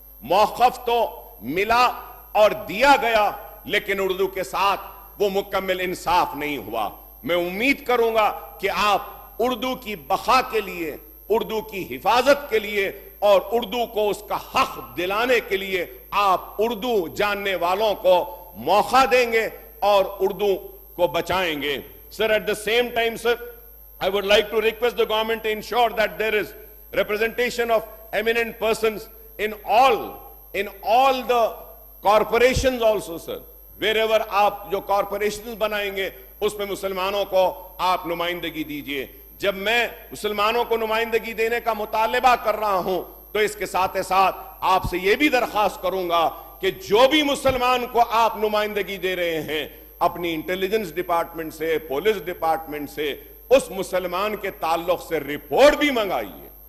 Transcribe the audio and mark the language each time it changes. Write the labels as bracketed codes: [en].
[hi] मौक़िफ़ तो मिला और दिया गया, लेकिन उर्दू के साथ वो मुकम्मल इंसाफ नहीं हुआ. मैं उम्मीद करूंगा कि आप उर्दू की बका के लिए, उर्दू की हिफाजत के लिए और उर्दू को उसका हक दिलाने के लिए आप उर्दू जानने वालों को मौका देंगे और उर्दू को बचाएंगे. [en] Sir, at the same time, sir, I would like to request the government to ensure that there is representation of eminent persons in all the corporations also, sir. [hi] Wherever आप जो corporations बनाएंगे उसमें मुसलमानों को आप नुमाइंदगी दीजिए. जब मैं मुसलमानों को नुमाइंदगी देने का मुतालबा कर रहा हूं तो इसके साथ साथ आपसे यह भी दरख्वास्त करूंगा कि जो भी मुसलमान को आप नुमाइंदगी दे रहे हैं, अपनी इंटेलिजेंस डिपार्टमेंट से, पुलिस डिपार्टमेंट से उस मुसलमान के ताल्लुक से रिपोर्ट भी मंगाइए.